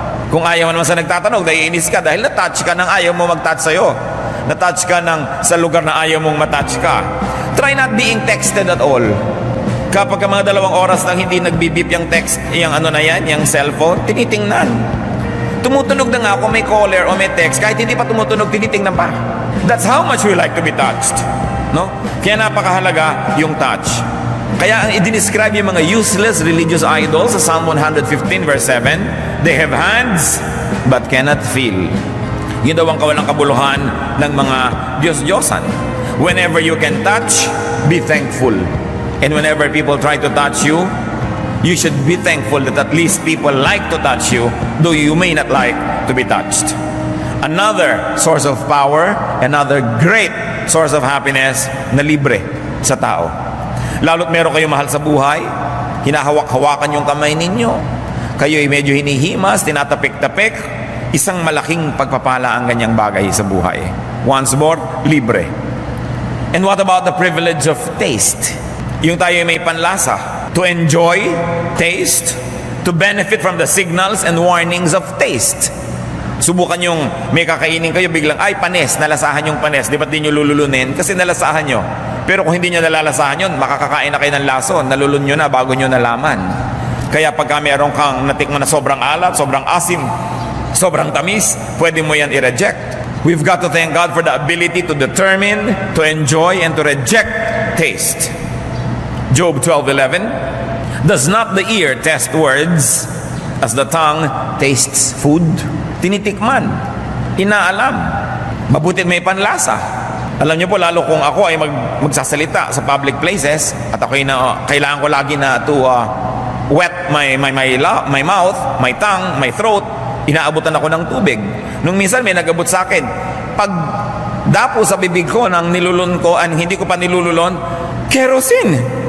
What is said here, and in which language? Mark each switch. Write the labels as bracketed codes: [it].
[tl] Kung ayaw mo naman sa nagtatanong, naiinis ka dahil natouch ka ng ayaw mo mag-touch sa'yo. Natouch ka ng sa lugar na ayaw mong matouch ka. [en] Try not being texted at all. [tl] Kapag mga 2 oras nang hindi nagbibip yung text, yung ano na yan, yung cellphone, tinitingnan. Tumutunog na nga kung may caller o may text, kahit hindi pa tumutunog, tinitingnan pa. [en] That's how much we like to be touched. [tl] No? Kaya napakahalaga yung touch. Kaya ang i-describe yung mga useless religious idols sa Psalm 115 verse 7, [en] they have hands but cannot feel. [tl] Yun daw ang kawalang kabuluhan ng mga Diyos-Diyosan. [en] Whenever you can touch, be thankful. And whenever people try to touch you, you should be thankful that at least people like to touch you, though you may not like to be touched. Another source of power, another great source of happiness [tl] na libre sa tao. Lalo't meron kayong mahal sa buhay, hinahawak-hawakan yung kamay ninyo, kayo'y medyo hinihimas, tinatapik-tapik, isang malaking pagpapala ang ganyang bagay sa buhay. [en] Once more, libre. And what about the privilege of taste? [tl] Yung tayo may panlasa, [en] to enjoy taste, to benefit from the signals and warnings of taste. [tl] Subukan yung may kakainin kayo, biglang, ay, panis, nalasahan yung panis. Di ba't di nyo lululunin? Kasi nalasahan nyo. Pero kung hindi nyo nalalasahan yun, makakakain na kayo ng lason, nalulun nyo na bago nyo nalaman. Kaya pagka meron kang natikman na sobrang alat, sobrang asim, sobrang tamis, pwede mo yan i-reject. [en] We've got to thank God for the ability to determine, to enjoy, and to reject taste. Job 12:11, does not the ear test words as the tongue tastes food? [tl] Tinitikman, inaalam, mabutit may panlasa. Alam niyo po, lalo kung ako ay magsasalita sa public places at ako kailangan ko lagi na [en] to wet my mouth, my tongue, my throat, [tl] inaabutan ako ng tubig. Nung minsan may nag-abot sa akin, pag dapo sa bibig ko ng nilulun ko, hindi ko pa nilululon, kerosene.